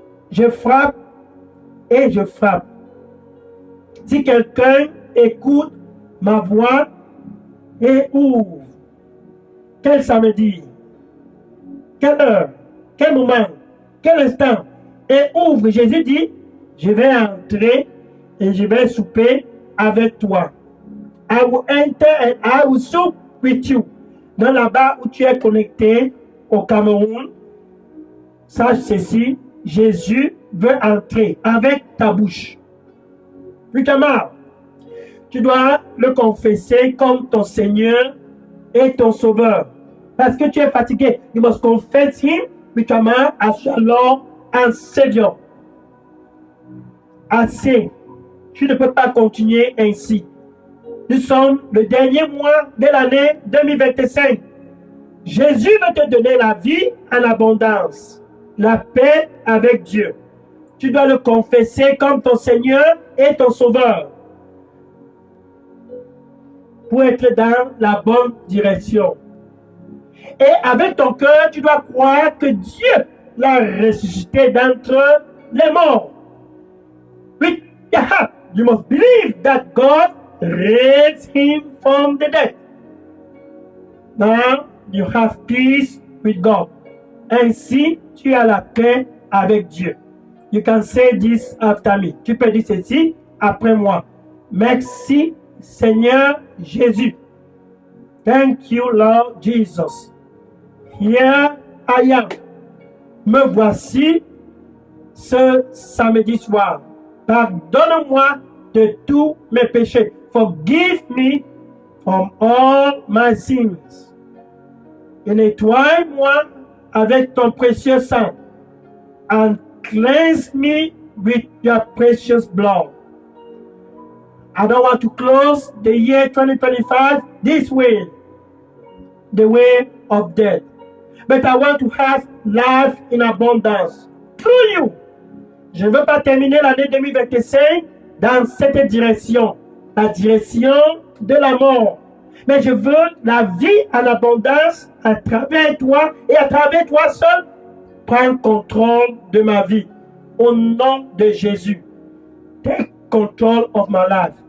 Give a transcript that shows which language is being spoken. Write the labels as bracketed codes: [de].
[fr] Je frappe et je frappe. Si quelqu'un écoute ma voix et ouvre, quel samedi, quelle heure, quel moment, quel instant, et ouvre, Jésus dit, je vais entrer et je vais souper avec toi. [en] I will enter and I will sup with you. [fr] Dans là-bas où tu es connecté au Cameroun, sache ceci, Jésus veut entrer avec ta bouche. Putain, tu dois le confesser comme ton Seigneur et ton Sauveur. Parce que tu es fatigué. [en] You must confess him with your mouth as your Lord and Savior. [fr] Assez. Tu ne peux pas continuer ainsi. Nous sommes le dernier mois de l'année 2025. Jésus veut te donner la vie en abondance, la paix avec Dieu. Tu dois le confesser comme ton Seigneur et ton Sauveur pour être dans la bonne direction. Et avec ton cœur, tu dois croire que Dieu l'a ressuscité d'entre les morts. [en] With your heart, you must believe that God raised him from the dead. Now you have peace with God. [fr] Ainsi, tu as la paix avec Dieu. [en] You can say this after me. [fr] Tu peux dire ceci après moi. Merci, Seigneur Jésus. [en] Thank you, Lord Jesus. Here I am. [fr] Me voici ce samedi soir. Pardonne-moi de tous mes péchés. [en] Forgive me from all my sins. [fr] Et nettoie-moi avec ton précieux sang. [en] And cleanse me with your precious blood. I don't want to close the year 2025 this way, the way of death. But I want to have life in abundance through you. [fr] Je ne veux pas terminer l'année 2025 dans cette direction, la direction de la mort. Mais je veux la vie en abondance à travers toi et à travers toi seul. Prends contrôle de ma vie. Au nom de Jésus. [en] Take control of my life.